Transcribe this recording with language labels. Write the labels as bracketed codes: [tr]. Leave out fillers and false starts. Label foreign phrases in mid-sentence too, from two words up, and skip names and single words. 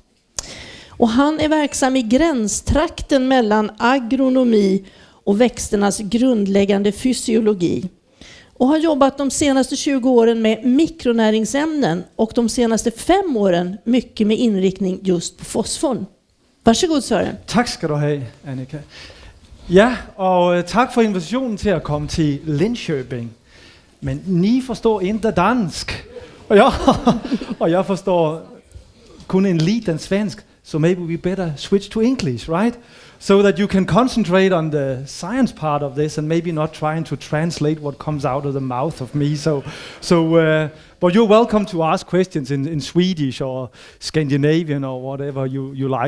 [sv] Och han är verksam i gränstrakten mellan agronomi och växternas grundläggande fysiologi. Och har jobbat de senaste 20 åren med mikronäringsämnen och de senaste 5 åren mycket med inriktning just på fosforn. Varsågod Søren. [da] Tak skal du have, Annika. Ja, og tak for invitationen til at komme til Linköping. [sv] Men ni forstår inte dansk. [da] Og jeg forstår kun en [sv] liten svensk, [en] so maybe we better switch to English, right? So that you can concentrate on the science part of this and maybe not trying to translate what comes out of the mouth of me. But you're welcome to ask questions in Swedish or Scandinavian or whatever you like.